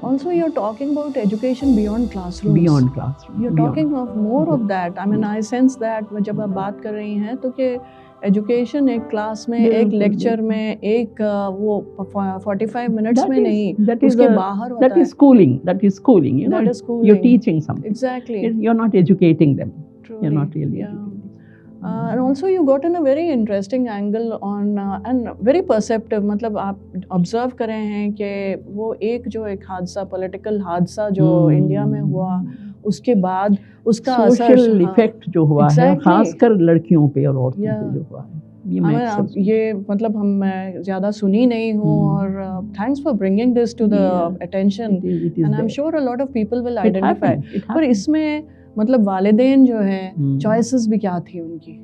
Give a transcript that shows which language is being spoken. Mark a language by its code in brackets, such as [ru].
[en] Also you're talking about education beyond classrooms. You're talking of more of that. [ur] I mean, I sense that جب آپ بات کر رہی ہیں تو کہ ایجوکیشن ایک کلاس میں, ایک لیکچر میں, ایک وہ 45 منٹس میں نہیں, اس کے باہر ہوتا ہے. [en] That is schooling. You're teaching something. Exactly. You're not educating them. You're not really educating. And also you got in a very interesting angle on and very perceptive. [ur] مطلب آپ observe کرے ہیں کہ وہ ایک حادثہ, پولیٹیکل حادثہ جو انڈیا میں ہوا, اس کے بعد اس کا سوشل ایفیکٹ جو ہوا ہے خاص کر لڑکیوں پہ اور عورتوں پہ جو ہوا ہے, [en] یہ مطلب میں زیادہ سنی نہیں ہوں, اور thanks for bringing this to the attention, and I'm sure a lot of people will identify. [ur] پر اس میں مطلب والدین جو ہیں چوائسز بھی کیا تھی ان کی؟